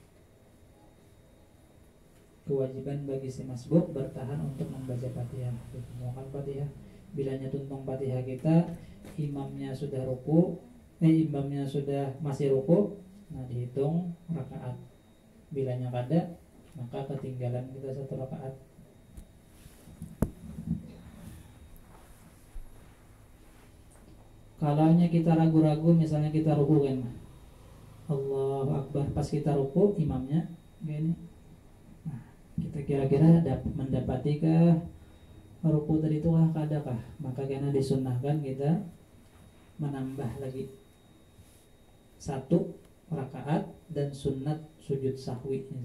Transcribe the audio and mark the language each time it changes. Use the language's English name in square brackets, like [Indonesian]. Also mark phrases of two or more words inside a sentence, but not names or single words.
[Indonesian] Kewajiban bagi si masbuk bertahan untuk membaca Fatihah, ditutupkan Fatihah. [Banjar] Bilanya tuntung Fatihah kita, imamnya sudah ruku, imamnya sudah masih ruku, nah dihitung rakaat. Bilanya kada, maka ketinggalan kita satu rakaat. Kalaunya kita ragu-ragu, misalnya kita ruku kan, [Arabic] Allahu Akbar, [Banjar] pas kita ruku imamnya gini, nah kita kira-kira mendapati ke ruku tadi itu kadakah, maka karena disunnahkan kita menambah lagi satu rakaat dan sunat sujud sahwi.